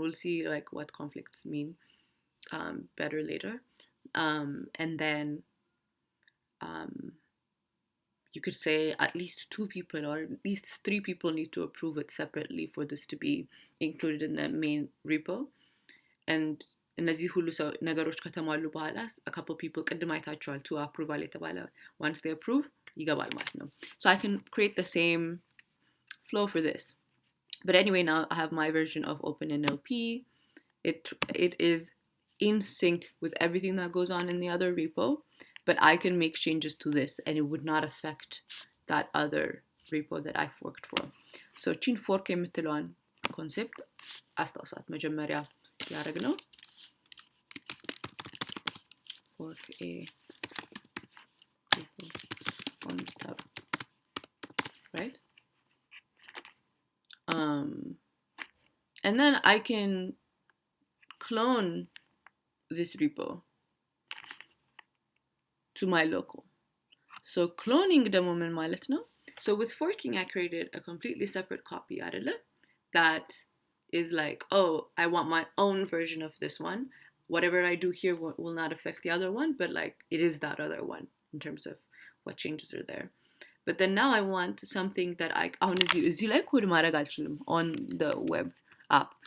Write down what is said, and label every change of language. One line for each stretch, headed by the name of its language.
English: And we'll see like what conflicts mean better later. And then you could say at least 2 people or at least 3 people need to approve it separately for this to be included in the main repo.
Amharic: And እነዚህ ሁሉ ነገሮች ከተሟሉ በኋላ
English: a couple people
Amharic: ቅድም አይታችኋል to approval የተባለ,
English: once they approve
Amharic: ይገባል ማለት ነው.
English: So I can create the same flow for this. But anyway, now I have my version of OpenNLP. It is in sync with everything that goes on in the other repo. but I can make changes to this and it would not affect that other repo that I forked from. So chin fork
Amharic: የምትለዋን concept አስታውሳት መጀመሪያ ያደረግነው
English: fork a repo on GitHub, right? And then I can clone this repo to my local.
Amharic: So cloning ደግሞ ምን ማለት ነው?
English: So with forking, I created a completely separate copy
Amharic: አይደለ?
English: That is like, oh, I want my own version of this one. Whatever I do here will not affect the other one, but like it is that other one in terms of what changes are there. But then now I want something that I
Amharic: እዚህ ላይ ኮድ ማድረግ አልችልም
English: on the web app.